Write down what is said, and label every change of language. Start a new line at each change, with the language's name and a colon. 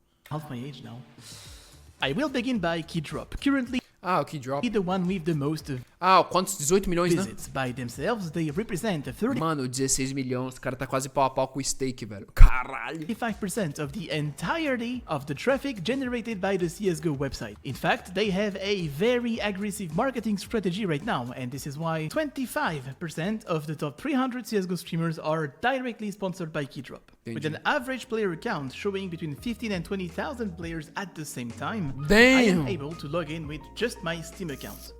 English: Half my age now. I will begin by Keydrop, currently
Portuguese: o Keydrop.
English: The one with the most
Portuguese: Ah, quantos? 18 milhões, né?
English: Visits by themselves, they represent 30.
Portuguese: Mano, 16 milhões. O cara tá quase pau a pau com o stake, velho. Caralho.
English: 35% of the entirety of the traffic generated by the CSGO website. In fact, they have a very aggressive marketing strategy right now, and this is why 25% of the top 300 CSGO streamers are directly sponsored by Keydrop. With an average player count showing between 15 and 20,000 players at the same time, I am able to log in with just my Steam account.